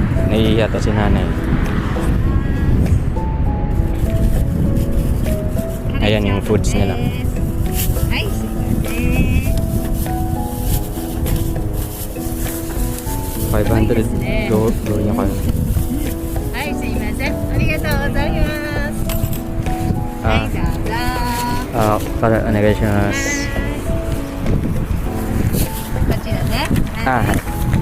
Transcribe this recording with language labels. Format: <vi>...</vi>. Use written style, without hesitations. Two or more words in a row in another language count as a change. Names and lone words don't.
<tl>Naiiya to si nanay. Ayan yung foods nila. 500 go niya kayo.</tl> <ja>はい、すいません。ありがとうございます。はい、どうぞ。 para お願いします. こちらね。はい。</ja>